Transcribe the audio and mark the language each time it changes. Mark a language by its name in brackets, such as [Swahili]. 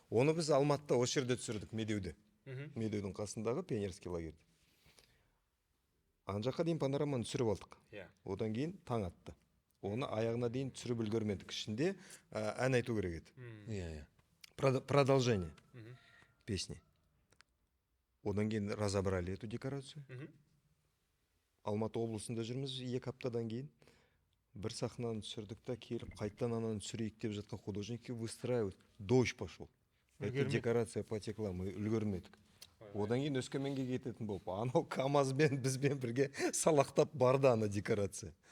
[Kazakh] Оны біз Алматыда осы жерде түсірдік, Медеуде. Мгм. Медеудің қасындағы пионерский лагерьде. Ана жаққа дейін панораманы түсіріп алдық. Иә. Одан кейін таң атты. Оны аяғына дейін түсіріп үлгермедік. Ішінде ән айту керек еді. Иә. [Russian] Продолжение Мгм. песни. [Kazakh] Одан кейін [Russian] разобрали эту декорацию. Мгм. [Kazakh] Алматы облысында жүрміз 2 аптадан кейін. Бір сахнаны түсірдік та келіп, қайтадан ананы түсірейік деп жатқан художникке выстраивать. [Russian] Дождь пошел. Эта [Kazakh] Үлгермедік. [Russian] декорация потекла, мы [Kazakh] үлгермедік. Одан кейін Өскеменге кететін болып, анау КамАЗбен бізбен бірге салақтап барды ана декорация.